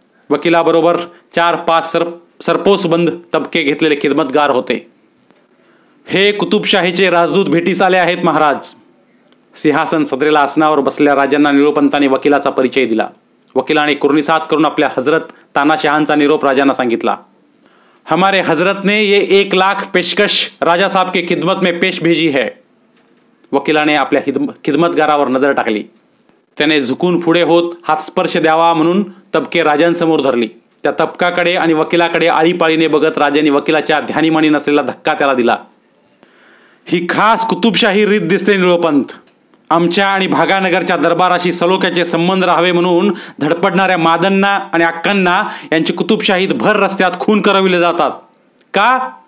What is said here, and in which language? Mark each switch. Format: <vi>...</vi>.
<mr>वकिलाबरोबर 4-5 सरपोसबंद तबके घेतलेले खिदमतगार होते. हे कुतुबशाहीचे राजदूत भेटीस आले आहेत महाराज. सिंहासन सदरेला आसनावर बसलेल्या राजांना निळोपंतांनी वकिलाचा परिचय दिला. वकिलाने कुर्णिसात करून आपल्या हजरत तानाशहांचा निरोप राजांना सांगितला.</mr> <hi>हमारे हजरत ने ये 1,00,000 पेशकश राजा साहब के खिदमत में पेश भेजी है.</hi> <mr>वकिलाने आपल्या खिदमतगारावर नजर टाकली. त्याने झुकून पुढे होत हातस्पर्श द्यावा म्हणून तबके राजांसमोर धरली. त्या तबकाकडे आणि वकिलाकडे आळीपाळीने बघत राजांनी वकिलाच्या ध्यानीमानी नसलेला धक्का त्याला दिला. ही खास कुतुबशाही रीत दिसते निळोपंत. आमच्या आणि भागानगरच्या दरबाराशी सलोख्याचे संबंध राहावे म्हणून धडपडणाऱ्या मादन्ना आणि अक्कांना यांची कुतुबशाहीत भर रस्त्यात खून करविले जातात. का?</mr>